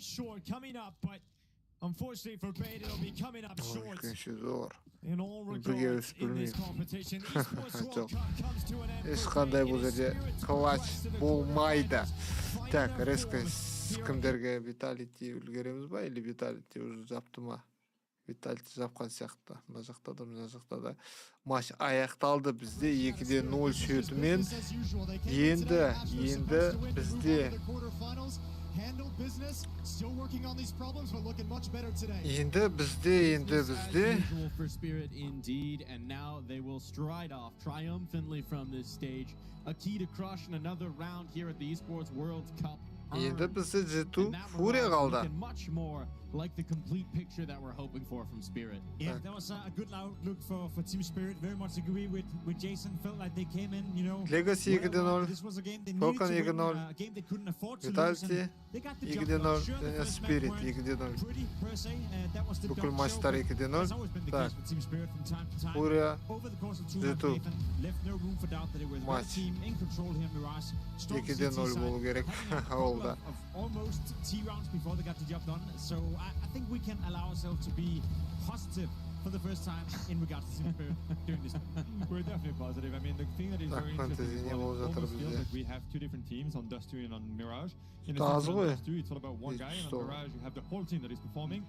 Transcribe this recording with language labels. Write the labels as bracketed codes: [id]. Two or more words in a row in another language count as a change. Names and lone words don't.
[kk] Өйткенші зор. Бірге өсіп білмейді. Жоқ. Ешқандай бұл жерде клатч болмайды. Так, резко кімдерге Vitality үлгереміз ба? Или Vitality уже жапты ма? Vitality жапқан сияқты. Мына жақта да, мына жақта да. Матч аяқталды бізде 2-0 шөтімен. Енді бізде Енді бізде [en] for Spirit indeed, and now they will stride off triumphantly from this stage. A key to crushing another round here at the Esports World Cup. [kk] Енді бізде жету Furia қалды. [en] Much more like the complete picture that we're hoping for from Spirit. Yeah, that was a good outlook for Team Spirit. Very much agree with Jason. Felt like they came in, you know. [kk] Legacy 2-0. [en] This was a game they [kk] Falcon [en] needed to win, [kk] 2-0. [en] a game they couldn't afford to lose. [kk] Vitality [en] They got the job done. Sure, the [kk] 2-0. [en] first [kk] Spirit [en] match weren't [kk] 2-0. [en] pretty per se. That was the [kk] Бүкіл [en] dog show, [kk] матчтар [en] but [kk] 2-0. [en] that's always been the case with Team Spirit from time to time. [kk] Furia [en] Over the course of 2 months, Nathan left no room for doubt that it was their team in control here in Mirage. [kk] Strong 2-0 болу керек. Ол да. [en] Almost T rounds before they got the job done. So I think we can allow ourselves to be positive for the first time in regards to Team Spirit doing this. We're definitely positive. I mean, the thing that is very interesting is well, it almost feels like we have 2 different teams on Dust 2 and on Mirage. In the sense that on Dust 2, it's all about one guy, and on Mirage, you have the whole team that is performing.